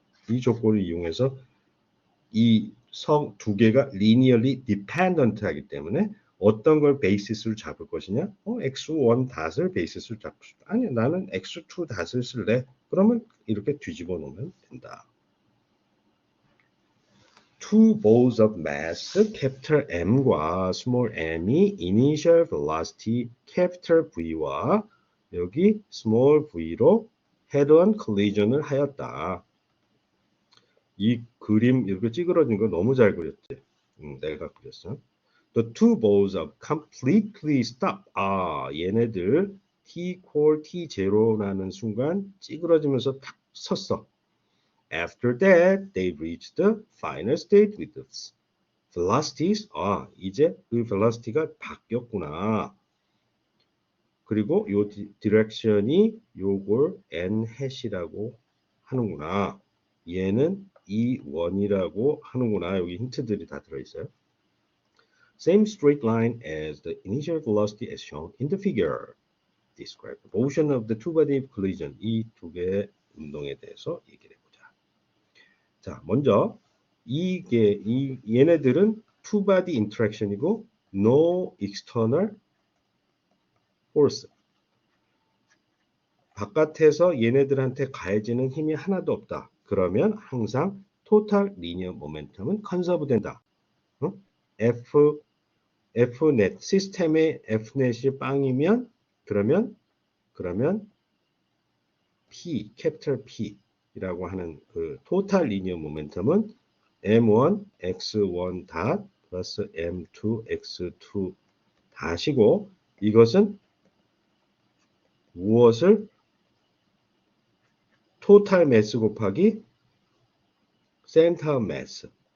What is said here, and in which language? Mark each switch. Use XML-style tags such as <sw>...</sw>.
<ko>이 조건을 이용해서 이 성 두 개가 linearly dependent 하기 때문에 어떤 걸 베이시스로 잡을 것이냐? x1 닷을 베이시스로 잡고 싶다. 아니, 나는 x2 닷을 쓸래. 그러면 이렇게 뒤집어 놓으면 된다.</ko> <en>Two balls of mass, capital M과 small m이 initial velocity capital V와 여기 small v로 head-on collision을 하였다.</en> <ko>이 그림 이렇게 찌그러진 거 너무 잘 그렸지? 내가 그렸어.</ko> <en>The two balls of completely stop.</en> <ko>얘네들 t 콜 t0라는 순간 찌그러지면서 탁 섰어.</ko> <en>After that, they reached the final state with the velocities.</en> <ko>이제 그 velocity가 바뀌었구나. 그리고 요 디렉션이 요걸 n hat이라고 하는구나. 얘는 E1이라고 하는구나. 여기 힌트들이 다 들어있어요.</ko> <en>Same straight line as the initial velocity as shown in the figure. Describe the motion of the two-body collision.</en> <ko>이 두 개의 운동에 대해서 얘기를 해보자. 자, 먼저 얘네들은 two-body interaction이고 no external force. 바깥에서 얘네들한테 가해지는 힘이 하나도 없다. 그러면 항상 토탈 리니어 모멘텀은 컨서브 된다. Fnet 시스템의 F넷이 빵이면 그러면 P 캐피털 P라고 하는 그 토탈 리니어 모멘텀은 M1 x1 닷 플러스 M2 x2 닷이고 이것은 무엇을 토탈 매스 곱하기 센터 매스.</ko>